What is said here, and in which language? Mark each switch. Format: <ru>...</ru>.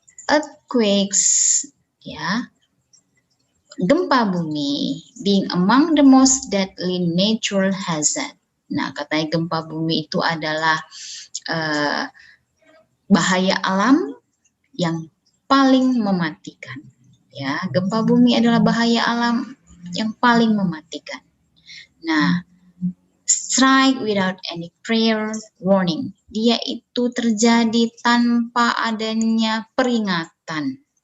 <en>Earthquakes,</en> <id>ya, gempa bumi,</id> <en>being among the most deadly natural hazard.</en> <id>Nah, katanya gempa bumi itu adalah bahaya alam yang paling mematikan. Ya, gempa bumi adalah bahaya alam yang paling mematikan.</id> <en>Nah, strike without any prior warning.</en> <id>Dia itu terjadi tanpa adanya peringatan.</id>